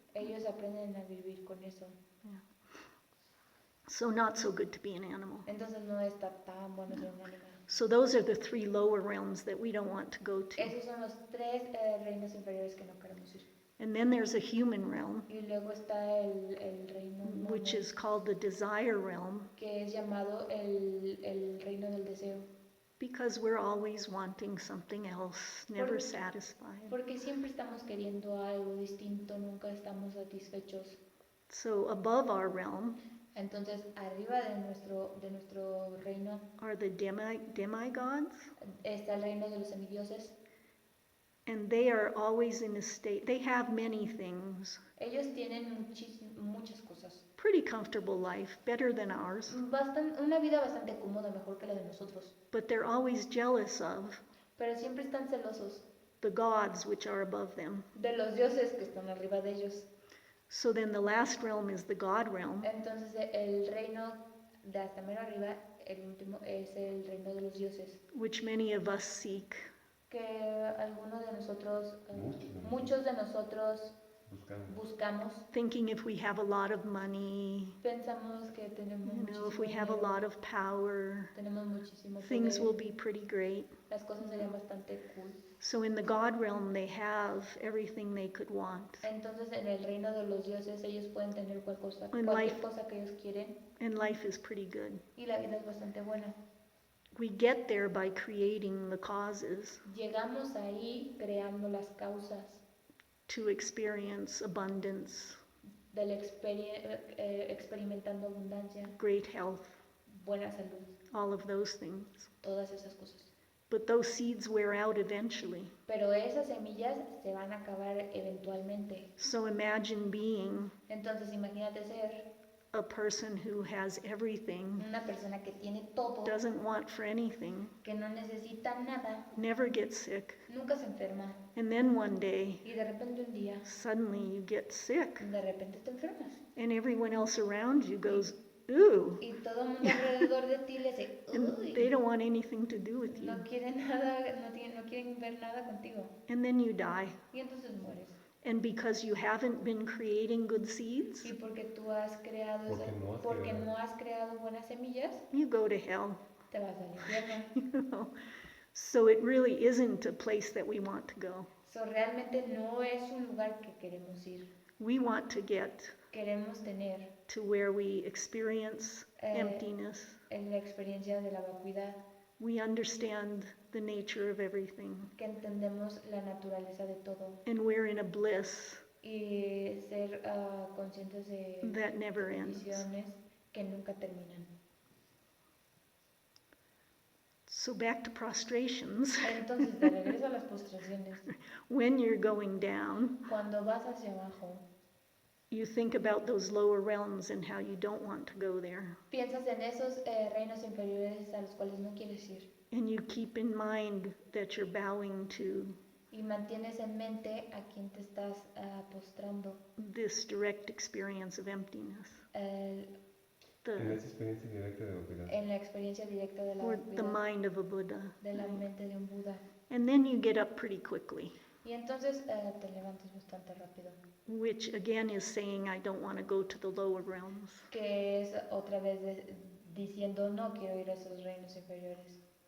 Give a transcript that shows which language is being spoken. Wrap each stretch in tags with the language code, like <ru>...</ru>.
<es>Ellos aprenden a vivir con eso.</es> <en>So not so good to be an animal.</en> <es>Entonces no está tan bueno ser un animal.</es> <en>So those are the three lower realms that we don't want to go to.</en> <es>Esos son los tres reinos inferiores que no queremos ir.</es> <en>And then there's a human realm,</en> <es>Y luego está el reino humano,</es> <en>which is called the desire realm,</en> <es>que es llamado el reino del deseo.</es> <en>because we're always wanting something else, never satisfied.</en> <es>Porque siempre estamos queriendo algo distinto, nunca estamos satisfechos.</es> <en>So above our realm</en> <es>Entonces, arriba de nuestro reino</es> <en>are the demigods,</en> <es>está el reino de los semidioses.</es> <en>and they are always in a state, they have many things,</en> <es>Ellos tienen muchas cosas.</es> <en>pretty comfortable life, better than ours,</en> <es>Una vida bastante cómoda, mejor que la de nosotros.</es> <en>but they're always jealous of</en> <es>Pero siempre están celosos</es> <en>the gods which are above them.</en> <es>de los dioses que están arriba de ellos.</es> <en>So then the last realm is the God realm,</en> <es>Entonces, el reino de hasta mero arriba, el último, es el reino de los dioses.</es> <en>which many of us seek.</en> <es>Que algunos de nosotros, muchos de nosotros buscamos.</es> <en>Thinking if we have a lot of money,</en> <es>Pensamos que tenemos</es> <en>if we have a</en> <es>dinero,</es> <en>lot of power,</en> <es>tenemos muchísimo</es> <en>things</en> <es>poder,</es> <en>will be pretty great.</en> <es>las cosas serían bastante cool.</es> <en>So in the God realm, they have everything they could want.</en> <es>Entonces, en el reino de los dioses, ellos pueden tener cualquier cosa que ellos quieren</es> <en>And life is pretty good.</en> <es>y la vida es bastante buena.</es> <en>We get there by creating the causes</en> <es>Llegamos ahí creando las causas</es> <en>to experience abundance,</en> <es>del experimentando abundancia,</es> <en>great health,</en> <es>buena salud,</es> <en>all of those things.</en> <es>todas esas cosas.</es> <en>But those seeds wear out eventually.</en> <es>Pero esas semillas se van a acabar eventualmente.</es> <en>So imagine being</en> <es>Entonces, imagínate ser</es> <en>a person who has everything,</en> <es>una persona que tiene todo,</es> <en>doesn't want for anything,</en> <es>que no necesita nada,</es> <en>never gets sick,</en> <es>nunca se enferma</es> <en>and then one day,</en> <es>y de repente un día,</es> <en>suddenly you get sick,</en> <es>de repente te enfermas</es> <en>and everyone else around you goes, ooh,</en> <es>Y todo el mundo alrededor de ti le dice,</es> <en>and uy, they don't want anything to do with you.</en> <es>no quieren nada, no quieren ver nada contigo.</es> <en>And then you die.</en> <es>Y entonces mueres.</es> <en>And because you haven't been creating good seeds,</en> <es>Y porque tú has creado Porque no has no has creado buenas semillas,</es> <en>you go to hell.</en> <es>te vas al infierno.</es> <en>You know? So it really isn't a place that we want to go.</en> <es>So, realmente no es un lugar que queremos ir.</es> <en>We want to get</en> <es>Queremos tener</es> <en>to where we experience emptiness.</en> <es>en la experiencia de la vacuidad,</es> <en>We understand the nature of everything.</en> <es>que entendemos la naturaleza de todo</es> <en>And we're in a bliss</en> <es>y ser conscientes de</es> <en>that never ends.</en> <es>condiciones que nunca terminan.</es> <en>So back to prostrations.</en> <es>Entonces, de regreso a las postraciones,</es> <en>When you're going down,</en> <es>cuando vas hacia abajo,</es> <en>you think about those lower realms and how you don't want to go there.</en> <es>piensas en esos reinos inferiores a los cuales no quieres ir</es> <en>And you keep in mind that you're bowing to</en> <es>y mantienes en mente a quien te estás postrando,</es> <en>this direct experience of emptiness. eh,</en> <es>En esa experiencia directa de vacuidad. en la experiencia directa de la</es> <en>Or the</en> <es>vacuidad,</es> <en>mind of a Buddha.</en> <es>de la mente de un Buda.</es> <en>And then you get up pretty quickly,</en> <es>Y entonces te levantas bastante rápido,</es> <en>which again is saying, I don't want to go to the lower realms.</en> <es>que es otra vez diciendo no quiero ir a esos reinos inferiores.</es>